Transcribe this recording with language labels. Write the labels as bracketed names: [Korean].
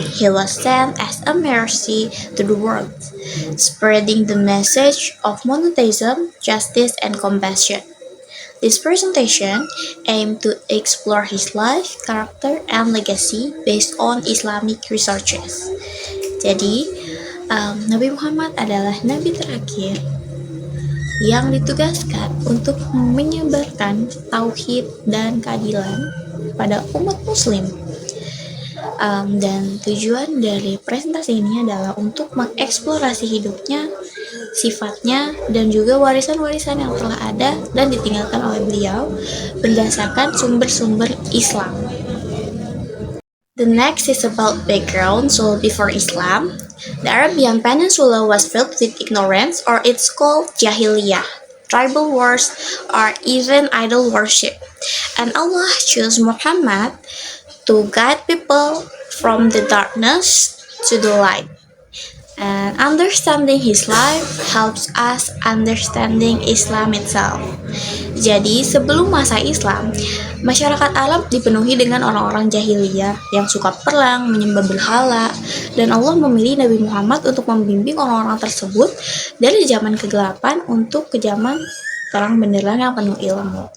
[English] He was sent as a mercy to the world, spreading the message of monotheism, justice, and compassion. This presentation aimed to explore his life, character, and legacy based on Islamic researches. [Indonesian] Jadi, Nabi Muhammad adalah nabi terakhir yang ditugaskan untuk menyebarkan tauhid dan keadilan pada umat muslim. Dan tujuan dari presentasi ini adalah untuk mengeksplorasi hidupnya, sifatnya, dan juga warisan-warisan yang telah ada dan ditinggalkan oleh beliau berdasarkan sumber-sumber Islam. [English] The next is about background. So before Islam, the Arabian Peninsula was filled with ignorance, or it's called Jahiliyah, tribal wars, or even idol worship. And Allah chose Muhammad to guide people from the darkness to the light. And understanding his life helps us understanding Islam itself. [Indonesian] Jadi sebelum masa Islam, masyarakat Arab dipenuhi dengan orang-orang jahiliyah yang suka perang, menyembah berhala, dan Allah memilih Nabi Muhammad untuk membimbing orang-orang tersebut dari zaman kegelapan untuk ke zaman terang benderang yang penuh ilmu.